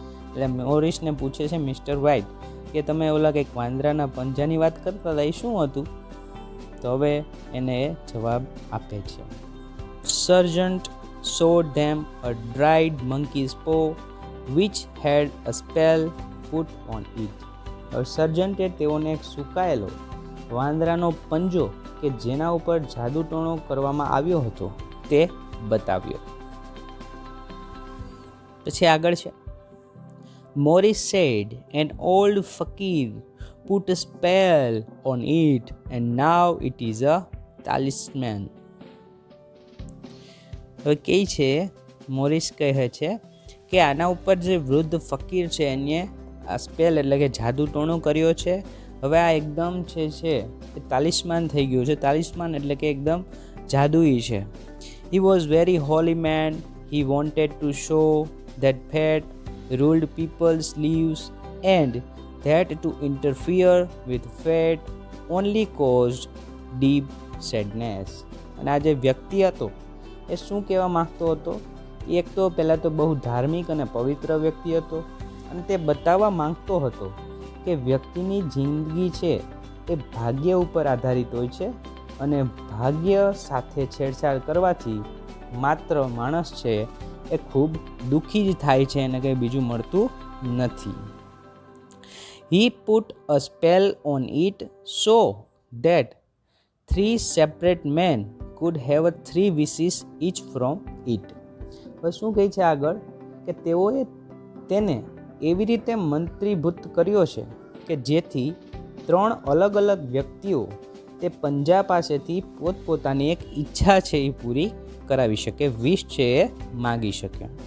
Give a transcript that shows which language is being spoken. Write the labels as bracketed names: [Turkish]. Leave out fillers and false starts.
[Gujarati] એટલે મોરિસને પૂછે છે મિસ્ટર વ્હાઇટ કે તમે ઓલા કંઈક વાંદરાના પંજાની વાત કરતા હતા, એ શું હતું? તો હવે એને એ જવાબ આપે છે. [English] Sergeant showed them a dried monkey's paw which had a spell put on it. [Gujarati] સર્જન્ટે તેઓને એક સુકાયેલો વાંદરાનો પંજો કે જેના ઉપર જાદુ ટોણો કરવામાં આવ્યો હતો તે બતાવ્યો. પછી આગળ છે [English] Morris said an old fakir put a spell on it and now it is a talisman. [Gujarati] હવે કહે છે મોરિસ કહે છે કે આના ઉપર જે વૃદ્ધ ફકીર છે એને આ સ્પેલ એટલે કે જાદુ ટોણો કર્યો છે. હવે આ એકદમ છે એ તાલિસ્માન થઈ ગયું છે. તાલિસ્માન એટલે કે એકદમ જાદુઈ છે. [English] He was very holy man. He wanted to show that fate ruled people's lives and that to interfere with fate only caused deep sadness. [Gujarati] અને આ જે વ્યક્તિ હતો એ શું કહેવા માંગતો હતો? એક તો પહેલાં તો બહુ ધાર્મિક અને પવિત્ર વ્યક્તિ હતો અને તે બતાવવા માંગતો હતો કે વ્યક્તિની જિંદગી છે એ ભાગ્ય ઉપર આધારિત હોય છે અને ભાગ્ય સાથે છેડછાડ કરવાથી માત્ર માણસ છે એ ખૂબ દુઃખી જ થાય છે અને કંઈ બીજું મળતું નથી. He put a spell on it so that 3 separate men could have 3 wishes each from it. હવે શું કહે છે આગળ કે તેઓએ તેને એવી રીતે મંત્રીભૂત કર્યો છે કે જેથી 3 અલગ અલગ વ્યક્તિઓ તે પંજા પાસેથી પોતપોતાની એક ઈચ્છા છે એ પૂરી કરાવી શકે, વિશ છે એ માગી શકે.